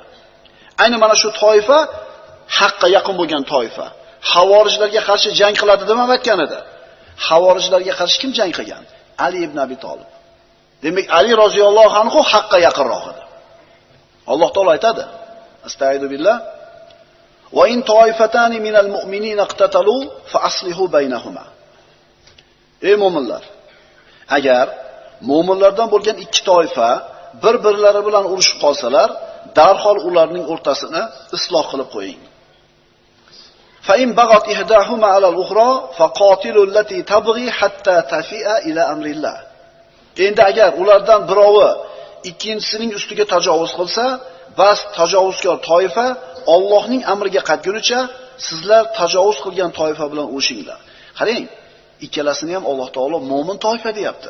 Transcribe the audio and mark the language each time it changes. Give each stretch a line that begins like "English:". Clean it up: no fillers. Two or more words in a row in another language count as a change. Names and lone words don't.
Uzbek: Ayni mana shu toifa haqqa yaqin bo'lgan toifa. Havorijlarga qarshi jang qiladi deb ham aytgan edi. Havorijlarga qarshi kim jang qilgan? Ali ibn Abi Talib. Demak, Ali
Arabic: رضي الله عنه
Uzbek: haqqa yaqinroq edi. Alloh taolo aytadi:
Arabic: أستغفر بالله. وإن طائفتان من المؤمنين اقتتلوا فأصلحوا بينهما.
Uzbek: Ey mu'minlar, agar mu'minlardan bo'lgan ikki toifa bir-birlari bilan urushib qolsalar, darhol ularning o'rtasini isloh qilib qo'ying.
Arabic: فإن بغت إحداهما على الأخرى فقاتلوا التي تبغي حتى تفيء إلى أمر الله.
Uzbek: Endi agar ulardan birovi ikkinchisining ustiga tajovuz qilsa, bas tajovuzkor toifa Allohning amriga qaytgunicha sizlar tajovuz qilgan toifa bilan urushinglar. Qarang, ikkalasini ham Alloh taolo mu'min toifa deyapti.